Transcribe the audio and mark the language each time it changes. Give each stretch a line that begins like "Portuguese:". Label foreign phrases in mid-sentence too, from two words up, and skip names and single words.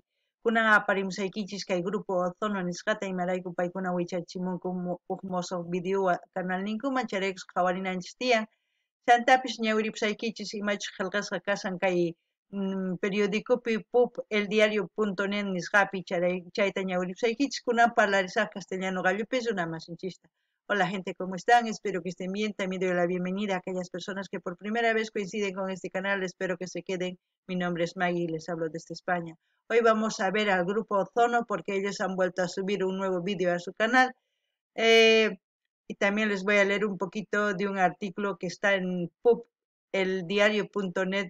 Quechua: Kunan aparimusaykichis kay grupo Ozono nisqata imarayku paykuna wichachimunku huk mosoq
Spanish: video canal
Quechua: ninkuman charaykus qhawarinanchis tiyan. Chantapis ñawiripusaykichis imachus qillqasqa kasan kay periódicopi PUP eldiario.net nisqapi chayta ñawiripusaykichis kunan parlarisaq castellano gallupis runamasinchista.
Spanish: Hola gente, ¿cómo están? Espero que estén bien. También doy la bienvenida a aquellas personas que por primera vez coinciden con este canal. Espero que se queden. Mi nombre es Maggie y les hablo desde España. Hoy vamos a ver al grupo Ozono porque ellos han vuelto a subir un nuevo vídeo a su canal. Y también les voy a leer un poquito de un artículo que está en PUP eldiario.net.